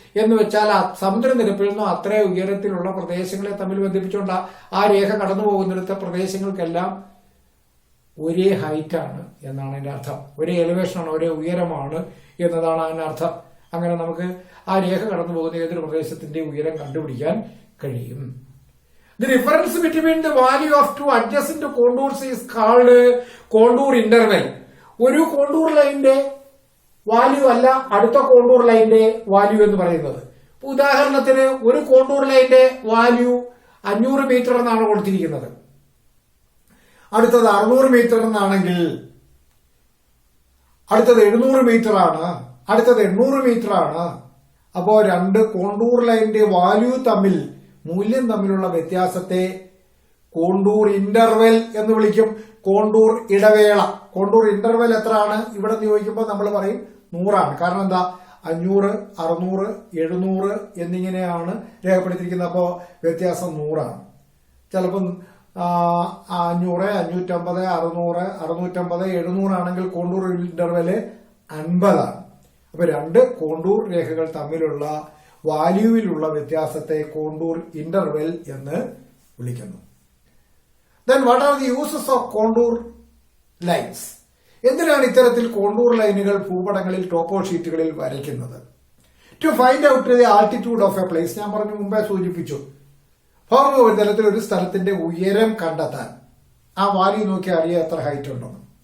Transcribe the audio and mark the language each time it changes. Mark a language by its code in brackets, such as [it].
[ml] എന്ന് വെച്ചാൽ സമുദ്രനിരപ്പിൽ നിന്നും അത്ര ഉയരത്തിലുള്ള പ്രദേശങ്ങളെ തമ്മിൽ ബന്ധിപ്പിച്ചുകൊണ്ട് ആ രേഖ കടന്നു പോകുന്നിടത്തെ പ്രദേശങ്ങൾക്കെല്ലാം ഒരേ ഹൈറ്റാണ് എന്നാണ് അതിന്റെ അർത്ഥം. ഒരേ എലിവേഷനാണ്, ഒരേ ഉയരമാണ് എന്നതാണ് അതിന്റെ അർത്ഥം. അങ്ങനെ നമുക്ക് ആ രേഖ കടന്നു പോകുന്ന ഏതൊരു പ്രദേശത്തിന്റെ ഉയരം കണ്ടുപിടിക്കാൻ കഴിയും. [en] The difference between the value of 2 adjacent contours is called contour interval. [ml] ഒരു കോണ്ടൂർ ലൈനിന്റെ വാല്യൂ അല്ല അടുത്ത കോണ്ടൂർ ലൈനിന്റെ വാല്യൂ എന്ന് പറയുന്നത്. ഉദാഹരണത്തിന് ഒരു കോണ്ടൂർ ലൈനിന്റെ വാല്യൂ 500 മീറ്റർ എന്നാണ് കൊടുത്തിരിക്കുന്നത്, അടുത്തത് 600 മീറ്റർ എന്നാണെങ്കിൽ അടുത്തത് 700 മീറ്റർ ആണ്, അടുത്തത് 800 മീറ്റർ ആണ്. അപ്പോ 2 കോണ്ടൂർ ലൈനിന്റെ വാല്യൂ തമ്മിൽ, മൂല്യം തമ്മിലുള്ള വ്യത്യാസത്തെ കോണ്ടൂർ ഇന്റർവെൽ എന്ന് വിളിക്കും. കോണ്ടൂർ ഇടവേള. കോണ്ടൂർ ഇന്റർവെൽ എത്രയാണ് ഇവിടെ ചോദിക്കുമ്പോൾ നമ്മൾ പറയും 100 കാരണം എന്താ, 500, 600, 700 എന്നിങ്ങനെയാണ് രേഖപ്പെടുത്തിയിരിക്കുന്നത്. അപ്പോൾ വ്യത്യാസം 100. ചിലപ്പം 500, 550, 600, 650, 700 ആണെങ്കിൽ കോണ്ടൂർ ഇന്റർവെല് 50. അപ്പൊ 2 കോണ്ടൂർ രേഖകൾ തമ്മിലുള്ള വാല്യൂവിലുള്ള വ്യത്യാസത്തെ കോണ്ടൂർ ഇന്റർവെൽ എന്ന് വിളിക്കുന്നു. [en] Then what are the uses of contour lines? [ml] എന്തിനാണ് ഇത്തരത്തിൽ കോണ്ടൂർ ലൈനുകൾ ഭൂപടങ്ങളിൽ, ടോപ്പോ ഷീറ്റുകളിൽ വരയ്ക്കുന്നത്? [en] To find out the altitude of a place. [ml] ഞാൻ പറഞ്ഞു, മുമ്പേ സൂചിപ്പിച്ചു, ഭൗമോപരിതലത്തിൽ ഒരു സ്ഥലത്തിന്റെ ഉയരം കണ്ടെത്താൻ ആ വാല്യൂ നോക്കി അറിയാൻ എത്ര ഹൈറ്റ് ഉണ്ടെന്ന്.